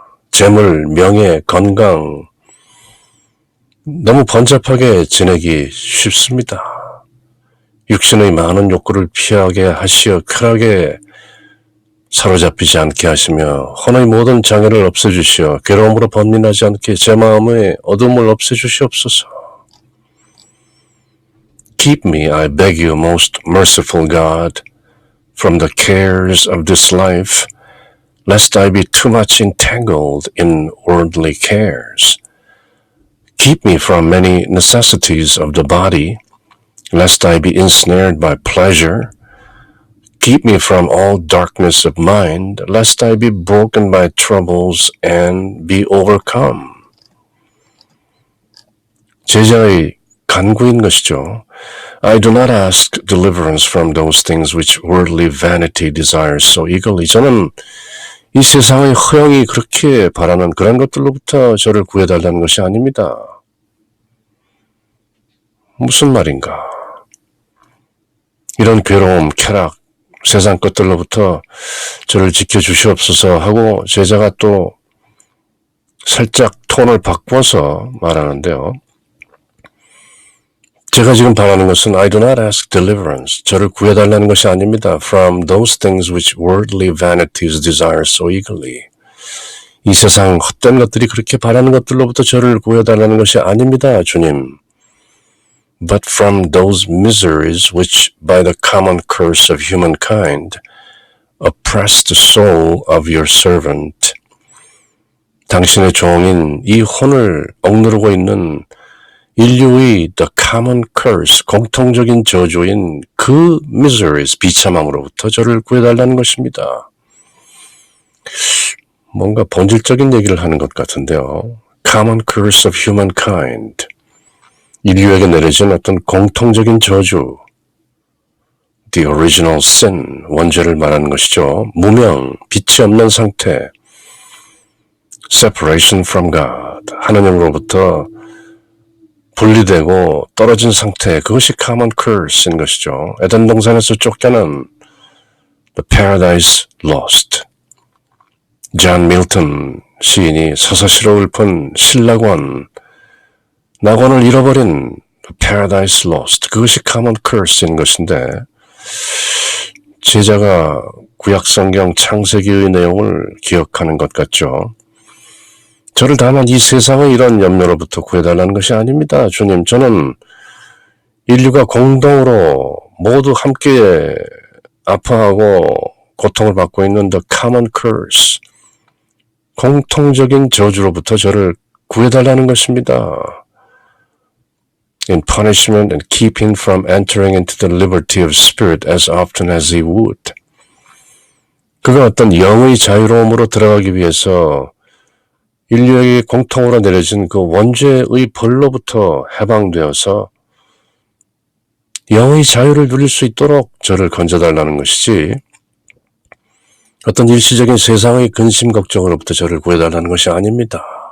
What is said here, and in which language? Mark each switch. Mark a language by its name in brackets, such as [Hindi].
[Korean] 재물, 명예, 건강, 너무 번잡하게 지내기 쉽습니다. 육신의 많은 욕구를 피하게 하시어 쾌락에 사로잡히지 않게 하시며 혼의 모든 장애를 없애주시어 괴로움으로 번민하지 않게 제 마음의 어둠을 없애주시옵소서. [English] Keep me, I beg you, most merciful God, from the cares of this life, lest I be too much entangled in worldly cares. Keep me from many necessities of the body, lest I be ensnared by pleasure. Keep me from all darkness of mind, lest I be broken by troubles and be overcome. [Korean] 제자의 간구인 것이죠. [English] I do not ask deliverance from those things which worldly vanity desires so eagerly. [Korean] 저는 이 세상의 허영이 그렇게 바라는 그런 것들로부터 저를 구해달라는 것이 아닙니다. 무슨 말인가? 이런 괴로움, 쾌락, 세상 것들로부터 저를 지켜주시옵소서 하고 제자가 또 살짝 톤을 바꿔서 말하는데요. 제가 지금 바라는 것은 [English] I do not ask deliverance. [Korean] 저를 구해달라는 것이 아닙니다. [English] From those things which worldly vanities desire so eagerly. [Korean] 이 세상 헛된 것들이 그렇게 바라는 것들로부터 저를 구해달라는 것이 아닙니다, 주님. [English] But from those miseries which by the common curse of humankind oppress the soul of your servant. [Korean] 당신의 종인 이 혼을 억누르고 있는 인류의 [English] the common curse, [Korean] 공통적인 저주인 그 miseries, 비참함으로부터 저를 구해달라는 것입니다. 뭔가 본질적인 얘기를 하는 것 같은데요. [English] common curse of humankind. [Korean] 인류에게 내려진 어떤 공통적인 저주, [English] the original sin, [Korean] 원죄를 말하는 것이죠. 무명, 빛이 없는 상태, [English] separation from God, [Korean] 하느님으로부터 분리되고 떨어진 상태, 그것이 common curse인 것이죠. 에덴 동산에서 쫓겨난 [English] the paradise lost. [Korean] 존 밀턴 시인이 서사시로 읊은 신락원, 낙원을 잃어버린 paradise lost, 그것이 common curse인 것인데 제자가 구약성경 창세기의 내용을 기억하는 것 같죠. 저를 다만 이 세상의 이런 염려로부터 구해달라는 것이 아닙니다. 주님, 저는 인류가 공동으로 모두 함께 아파하고 고통을 받고 있는 [English] the common curse, [Korean] 공통적인 저주로부터 저를 구해달라는 것입니다. [English] In punishment and keep him from entering into the liberty of spirit as often as he would. [Korean] 그가 어떤 영의 자유로움으로 들어가기 위해서 인류에게 공통으로 내려진 그 원죄의 벌로부터 해방되어서 영의 자유를 누릴 수 있도록 저를 건져달라는 것이지 어떤 일시적인 세상의 근심 걱정으로부터 저를 구해달라는 것이 아닙니다.